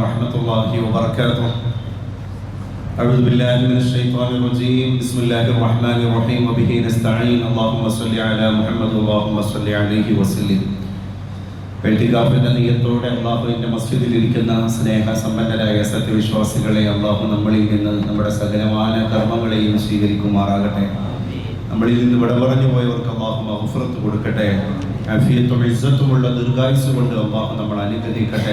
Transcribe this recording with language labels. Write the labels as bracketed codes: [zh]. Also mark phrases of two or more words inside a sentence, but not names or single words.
[ar] ورحمة الله وبركاته. أعوذ بالله من الشيطان الرجيم. بسم الله الرحمن الرحيم وبه نستعين. اللهم صل على محمد اللهم صل عليه وسلم. [ml] എഴുതികാഫിന്റെ നിയത്തോടെ അള്ളാഹുവിന്റെ മസ്ജിദിൽ ഇരിക്കുന്ന സ്നേഹസമ്പന്നരായ സത്യവിശ്വാസികളെ, അള്ളാഹു നമ്മളിൽ നിന്ന് നമ്മുടെ സകലമായ കർമ്മങ്ങളെയും സ്വീകരിക്കുമാറാകട്ടെ. നമ്മളിൽ നിന്ന് വിട പറഞ്ഞു പോയവർക്ക് അള്ളാഹു മഗ്ഫിറത്ത് കൊടുക്കട്ടെ. ആഫിയത്തും ഇസ്സത്തുമുള്ള ദീർഘായുസ്സ് കൊണ്ട് അള്ളാഹു നമ്മൾ അനുഗ്രഹിക്കട്ടെ.